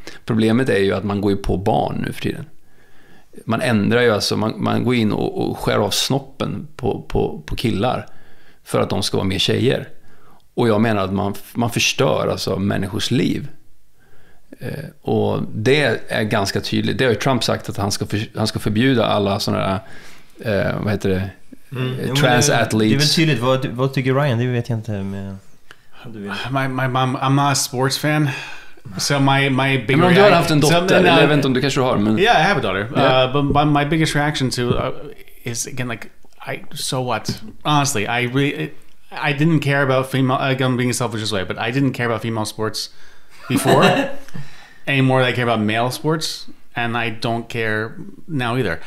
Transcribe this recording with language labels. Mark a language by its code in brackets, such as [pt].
[sv] Problemet är ju att man går ju på barn nu för tiden. Man ändrar ju alltså, man går in och skär av snoppen på killar för att de ska vara mer tjejer. Och jag menar att man förstör alltså människors liv. Och det är ganska tydligt. Det har ju Trump sagt, att han ska förbjuda alla sådana där, vad heter det? [en] Trans-athletes. [sv] Det är väl tydligt. Vad tycker Ryan? Det vet jag inte. [en] My mom, I'm not a sports fan. So my big [sv] men om du har haft en dotter, eller jag vet inte om du kanske har, men... [en] Yeah, I have a daughter. Yeah. But my biggest reaction to is, again, like, so what? Honestly, I didn't care about female... I'm being selfish this way, but I didn't care about female sports before any more than I care about male sports, and I don't care now either.